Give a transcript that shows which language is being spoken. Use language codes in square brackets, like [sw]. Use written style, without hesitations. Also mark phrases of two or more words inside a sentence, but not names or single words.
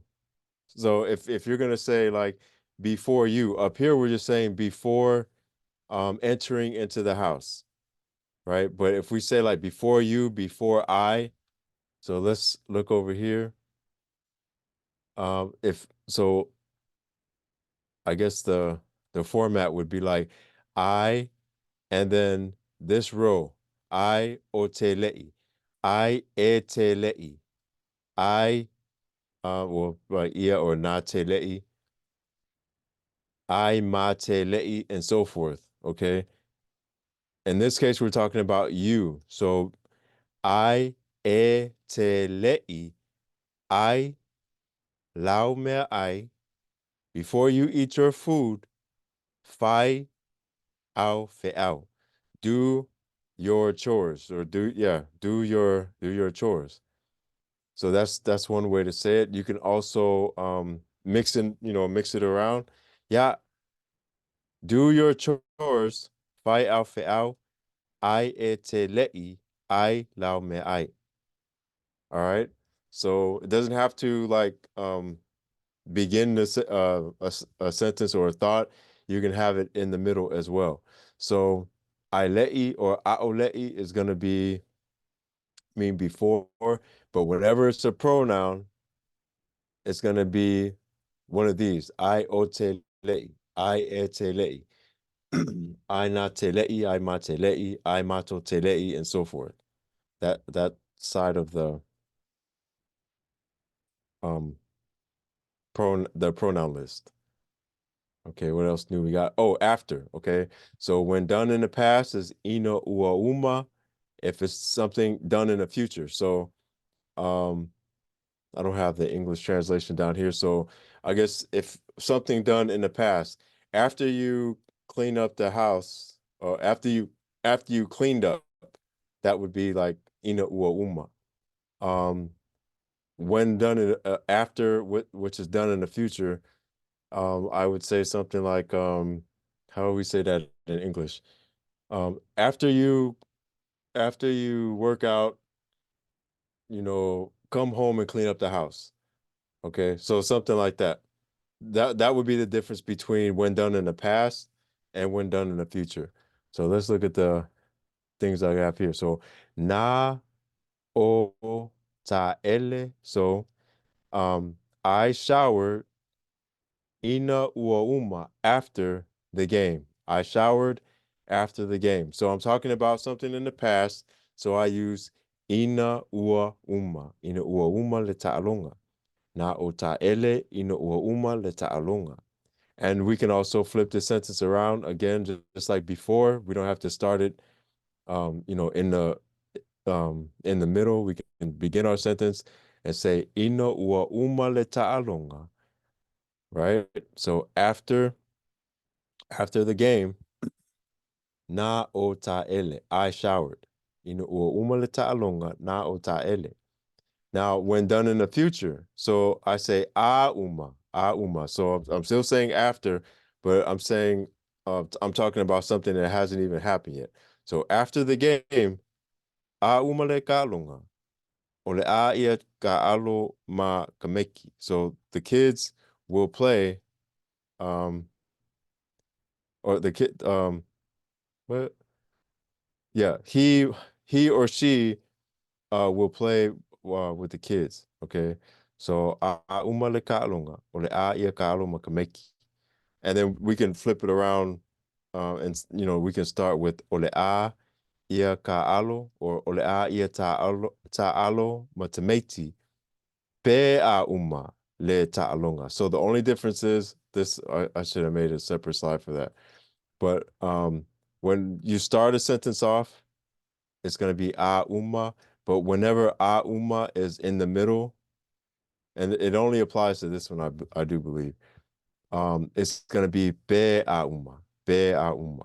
[en] So if you're gonna say like before you, up here we're just saying before entering into the house, right? But if we say like before you, before I, so let's look over here. If so, I guess the format would be like I, and then this row, [sm] I o te le'i, I e te le'i, I, [en] well, right, [sm] ia or na te le'i, I ma te le'i, [en] and so forth. Okay. In this case, we're talking about you. [sm] So I e te le'i, I lau mea ai, [en] before you eat your food, [sm] fai au fe'au. [en] Do your chores, or do your chores. So that's one way to say it. You can also mix it around. Yeah, do your chores. [sm] Fai au fe'au. Ai e te le'i. Ai lau me ai. [en] All right. So it doesn't have to like begin a sentence or a thought. You can have it in the middle as well. So [sm] ai le'i [en] or a'olei is going to mean before, but whenever it's a pronoun, it's going to be one of these. [sm] I o te le'i, I e te le'i. Aina telei, aima telei, aimato telei, [en] and so forth. That side of um the pronoun list. Okay, what else new we got? Oh, after. Okay. So when done in the past is [sm] ina ua uma [en] if it's something done in the future. So um I don't have the English translation down here. So I guess if something done in the past, after you clean up the house, or after you cleaned up, that would be like [sm] ina ua uma. [en] Um, when done in after which is done in the future, I would say something like how do we say that in English? After you work out, come home and clean up the house. Okay, so something like that. That would be the difference between when done in the past and when done in the future. So let's look at the things I have here. [sm] So na o ta ele. [en] So I showered [sm] ina ua uma [en] after the game. I showered after the game. So I'm talking about something in the past. So I use [sm] ina ua uma. Ina ua uma le ta'alonga. Na o ta ele ina ua uma le ta'alonga. [en] And we can also flip the sentence around again, just like before. We don't have to start it, in the middle. We can begin our sentence and say [sm] ina ua uma le ta'alonga, [en] right? So after the game, [sm] na o ta'ele, [en] I showered. [sm] Ina ua uma le ta'alonga, na o ta'ele. [en] Now, when done in the future, so I say [sm] a uma. [en] So I'm still saying after, but I'm talking about something that hasn't even happened yet. So after the game, [sm] a uma le kalunga, ole a ia ka alo ma kameki. [en] So the kids will play, um, or the kid, what? Yeah, he or she will play with the kids. Okay, so [sm] a uma le ka'alonga o le a ia ka'alo makameki, [en] and then we can flip it around, and we can start with [sm] o le a ia ka'alo or o le a ia ta'alo matameti pe a uma le ta'alonga. [en] So the only difference is this. I should have made a separate slide for that. But when you start a sentence off, it's going to be [sm] a uma. [en] But whenever [sm] a uma [en] is in the middle, and it only applies to this one, I do believe, it's going to be [sm] be a uma.